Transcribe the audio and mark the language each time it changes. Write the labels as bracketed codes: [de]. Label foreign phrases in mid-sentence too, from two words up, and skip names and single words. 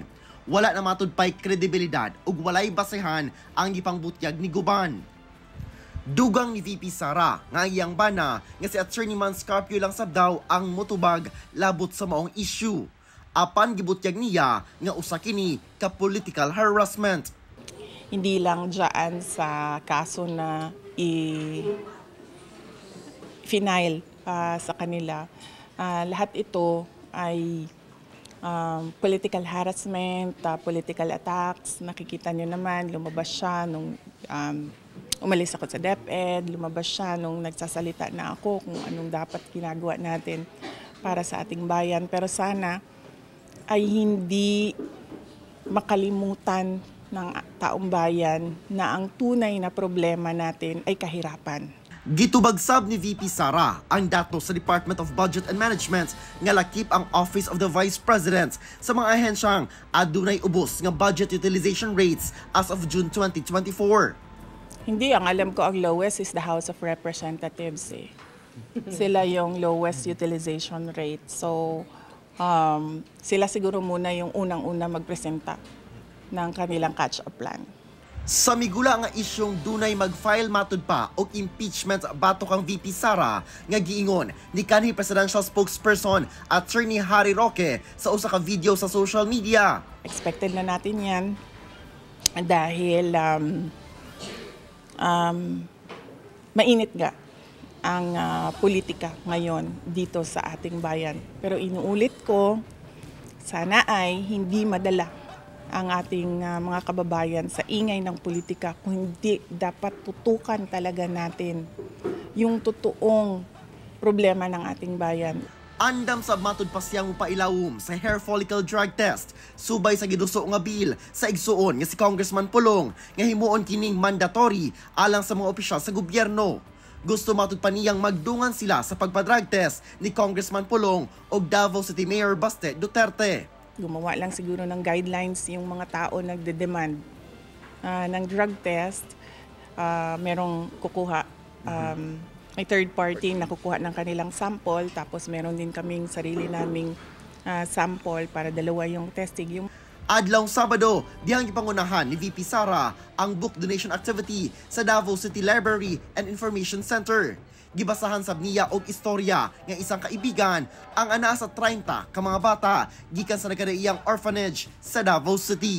[ceb] Wala na matud pay kredibilidad ug walay basehan ang gipangbutyag ni Guban. Dugang ni VP Sara nga iyang bana nga si Attorney Man Scarpio lang sab daw ang motubag labot sa maong issue. Apan gibutyag niya nga usa kini ka [en] political harassment. [tl] Hindi lang dyan sa kaso na i-final sa kanila. Lahat ito ay [en] political harassment, political attacks. [tl] Nakikita nyo naman, lumabas siya nung umalis ako sa DepEd, lumabas siya nung nagsasalita na ako kung anong dapat ginagawa natin para sa ating bayan. Pero sana ay hindi makalimutan ng taong bayan na ang tunay na problema natin ay kahirapan. [ceb] Gitubagsab ni VP Sara ang datos sa Department of Budget and Management nga lakip ang Office of the Vice President sa mga ahensyang adunay ubos nga [en] budget utilization rates as of June 2024. [tl] Hindi, ang alam ko ang [en] lowest is the House of Representatives. [tl] Sila yung [en] lowest utilization rate. [tl] So, sila siguro muna yung unang-una magpresenta ng kanilang [en] catch-up plan. [ceb] Sa migula nga isyong dunay mag-file matud pa og impeachment bato kang VP Sara nga giingon ni kanhi [en] presidential spokesperson [ceb] Attorney Harry Roque sa usa ka video sa [en] social media. [tl] Expected na natin yan dahil mainit nga ang politika ngayon dito sa ating bayan. Pero inuulit ko, sana ay hindi madala ang ating mga kababayan sa ingay ng politika, kung hindi dapat tutukan talaga natin yung totoong problema ng ating bayan. [ceb] Andam sa matud pa siyang pailawom sa [en] hair follicle drug test [ceb] subay sa giduso nga bill sa igsuon nga si Congressman Pulong nga himuon kining mandatory alang sa mga opisyal sa gobyerno. Gusto matud pa niyang magdungan sila sa pagpa- [en] drug test [ceb] ni Congressman Pulong o Davao City Mayor Baste Duterte. [tl] Gumawa lang siguro ng guidelines yung mga tao nagde-demand ng [en] drug test. [tl] Merong kukuha, may [en] third party [tl] na kukuha ng kanilang sample, tapos meron din kaming sarili naming sample para dalawa yung testing. [ceb] Adlaw Sabado, dihang gipangunahan ni VP Sara ang [en] book donation activity [ceb] sa Davao City Library and Information Center. Gibasahan sab niya og istorya nga [tl] isang kaibigan [ceb] ang ana sa 30 ka mga bata gikan sa nagkadaiyang orphanage sa Davao City.